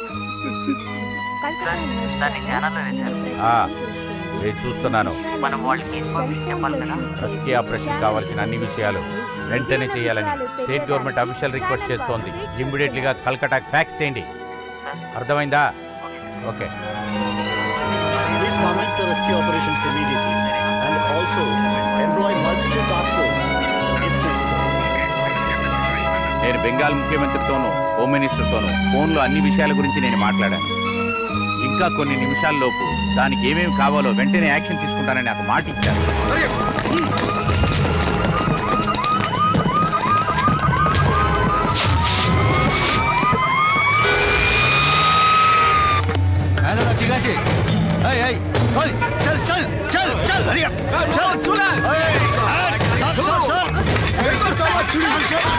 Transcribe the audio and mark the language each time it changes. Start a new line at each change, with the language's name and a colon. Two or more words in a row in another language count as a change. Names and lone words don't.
Telugu: నేను చూస్తున్నాను. మనం వాళ్ళకి ఇన్ఫర్మేషన్ చెప్పాలి కదా.
English: rescue operation
Telugu: కావాల్సిన అన్ని విషయాలు వెంటనే చేయాలని
English: state government official request
Telugu: చేస్తోంది. ఇమ్మీడియట్లీగా కల్కటాకి ఫ్యాక్స్ చేయండి. అర్థమైందా? ఓకే.
English: Please commence the rescue operations immediately and also employ multiple task force if necessary.
Telugu: నేను బెంగాల్ ముఖ్యమంత్రితోనూ
English: home ministertonu
Telugu: ఫోన్లో అన్ని విషయాల గురించి నేను మాట్లాడాను. ఇంకా కొన్ని నిమిషాల్లోపు దానికి ఏమేమి కావాలో వెంటనే యాక్షన్ తీసుకుంటానని నాకు మాట ఇచ్చారు.
Bangla: ঠিক আছে, এই এই ওই চল চল চল চল
English: hurry up
Bangla: চল চল এই স্যার স্যার স্যার এই তো কাজ চুরি হচ্ছে।